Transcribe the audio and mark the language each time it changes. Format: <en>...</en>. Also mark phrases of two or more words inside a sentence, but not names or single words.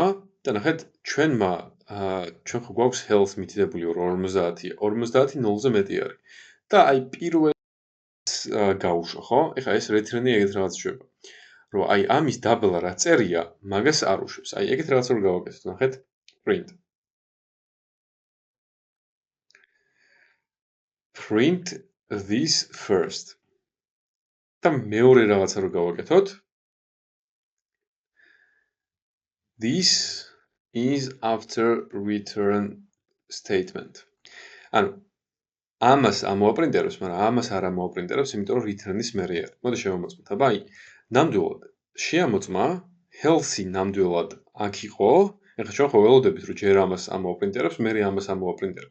<ka>და ნახეთ, ჩვენ ხო გვაქვს health მითითებული 50-ია. 50 0-ზე მეტი არის. და აი პირველ გაუშვა, ხო? ეხლა ეს return-ი ეგეთ რაღაც შვება. რომ აი ამის დაბლა რა წერია, მაგას არ უშვებს. აი ეგეთ რაღაც რო გავაკეთოთ, ნახეთ.</ka> <en>print. Print this first.</en> <ka>და მეორე რაღაცა რო გავაკეთოთ.</ka> <en>This is after return statement.</en> <ka>ანუ ამას ამოაპრინტერებს, მაგრამ ამას არ ამოაპრინტერებს, იმიტომ რომ return-ის მერე არის. მოდი შევამოწმოთ. აბა აი, ნამდვილად შეამოწმა health-ი ნამდვილად აქ იყო. ეხლა ჩვენ ხო ველოდებით რომ ჯერ ამას ამოაპრინტერებს, მერე ამას ამოაპრინტერებს.</ka>